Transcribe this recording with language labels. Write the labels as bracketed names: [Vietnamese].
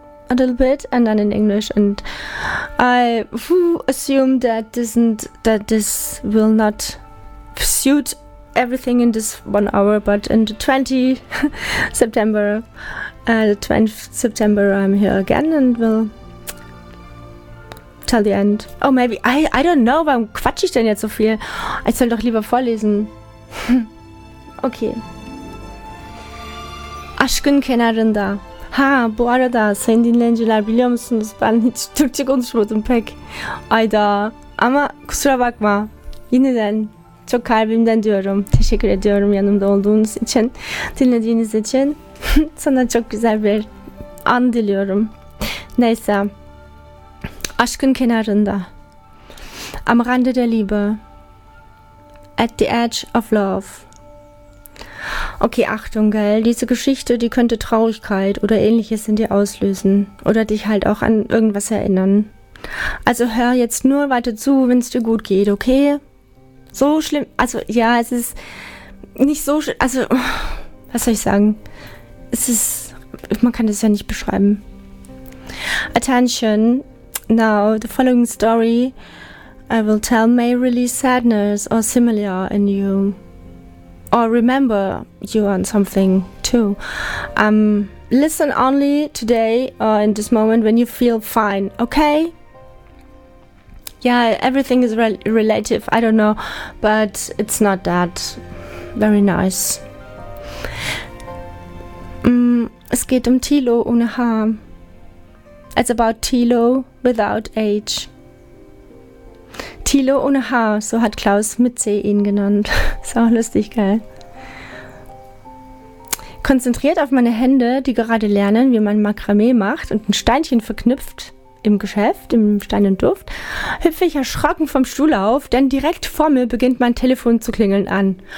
[English] A little bit and then in English, and I assume that this will not suit everything in this 1 hour, but in the 20th September I'm here again and will tell the end. Oh, maybe I don't know, [German] warum quatsche ich denn jetzt so viel? Ich soll doch lieber vorlesen. Okay. [Turkish] Aşkın kenarında. Ha, bu arada sayın dinleyiciler, biliyor musunuz, ben hiç Türkçe konuşmadım pek. Ayda, ama kusura bakma. Yeniden çok kalbimden diyorum. Teşekkür ediyorum yanımda olduğunuz için, dinlediğiniz için. Sana çok güzel bir an diliyorum. Neyse. Aşkın kenarında. [German] Am Rande der Liebe. [English] At the edge of love. [German] Okay, Achtung, gell, diese Geschichte, die könnte Traurigkeit oder Ähnliches in dir auslösen oder dich halt auch an irgendwas erinnern. Also hör jetzt nur weiter zu, wenn es dir gut geht, okay? So schlimm, also ja, es ist nicht so schlimm, also, was soll ich sagen? Es ist, man kann das ja nicht beschreiben. [English] Attention, now the following story I will tell may release sadness or similar in you. Or remember you on something too. Listen only today or in this moment when you feel fine, okay? Yeah, everything is relative, I don't know, but it's not that very nice. [German] Es geht um Thilo ohne H. [English] It's about Thilo without H. [German] Thilo ohne H, so hat Klaus mit C ihn genannt. Ist auch lustig, gell? Konzentriert auf meine Hände, die gerade lernen, wie man Makramee macht und ein Steinchen verknüpft im Geschäft, im Stein und Duft, hüpfe ich erschrocken vom Stuhl auf, denn direkt vor mir beginnt mein Telefon zu klingeln an.